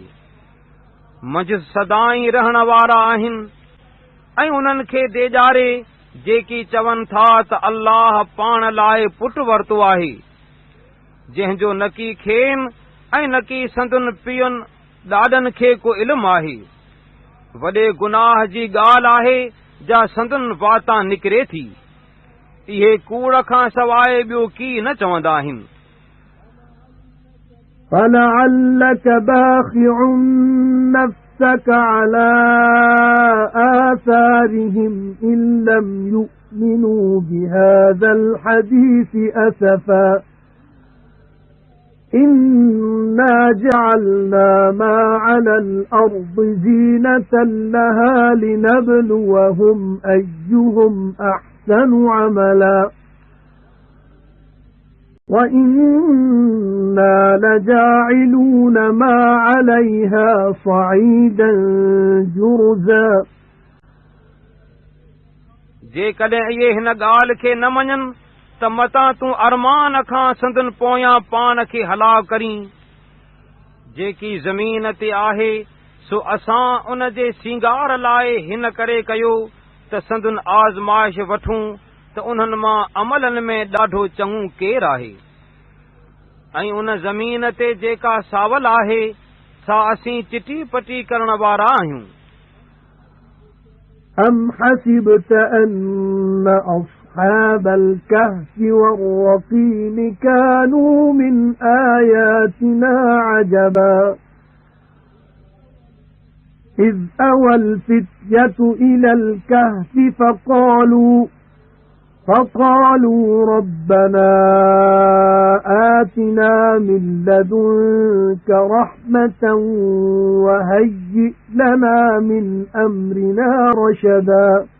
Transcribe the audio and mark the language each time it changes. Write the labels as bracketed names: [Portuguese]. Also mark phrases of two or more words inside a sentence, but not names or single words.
[Sindhi] मंझि सदाई रहण वारा आहिनि ऐं उन्हनि खे डेॼारे जेकी चवनि था त अल्लाह पाण लाइ पुटु वरितो आहे, जंहिंजो न की खेनि ऐं न की संदुनि पीउनि ॾाॾनि खे को इल्मु आहे। वॾे गुनाह जी ॻाल्हि आहे जा संदुनि वातां निकिरे थी। इहे कूड़ खां सवाइ ॿियो की न चवंदा आहिनि। [Arabic] فَلَعَلَّكَ بَاخِعٌ نَفْسَكَ عَلَى آثَارِهِمْ إِن لَّمْ يُؤْمِنُوا بِهَذَا الْحَدِيثِ أَسَفًا إِنَّا جَعَلْنَا مَا عَلَى الْأَرْضِ زِينَةً لَّهَا لِنَبْلُوَهُمْ أَيُّهُمْ أَحْسَنُ عَمَلًا وَإِنَّا لَجَاعِلُونَ مَا عَلَيْهَا صَعِيدًا جُرُزًا। [Sindhi] जेकॾहिं इहे हिन ॻाल्हि खे न मञनि त मतां तूं अरमान खां संदन पोयां पाण खे हलाक करीं। जेकी ज़मीन ते आहे सो असां उन जे सींगार लाइ हिन करे कयो त संदन आज़माइश वठूं त उन्हनि मां अमलनि में ॾाढो चङो केरु आहे। ऐं उन ज़मीन ते जेका सावल आहे सा असीं चिटी पटी करण वारा आहियूं। [Arabic] أَمْ حَسِبْتَ أَنَّ أَصْحَابَ الْكَهْفِ وَالرَّقِيمِ كَانُوا مِنْ آيَاتِنَا عَجَبًا إِذْ أَوَى الْفِتْيَةُ إِلَى الْكَهْفِ فقالوا ربنا آتنا من لدنك رحمة وهيئ لنا من أمرنا رشدا